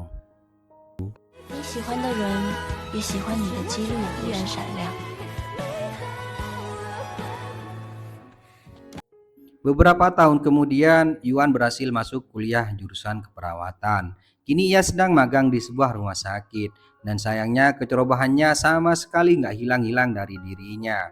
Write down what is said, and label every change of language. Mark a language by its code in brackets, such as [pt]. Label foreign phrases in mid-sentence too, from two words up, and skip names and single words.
[zh] 你喜欢的人也喜欢你的几率依然闪亮。 [id] Beberapa tahun kemudian, Yuan berhasil masuk kuliah jurusan keperawatan. Kini ia sedang magang di sebuah rumah sakit. Dan sayangnya kecerobohannya sama sekali nggak hilang-hilang dari dirinya.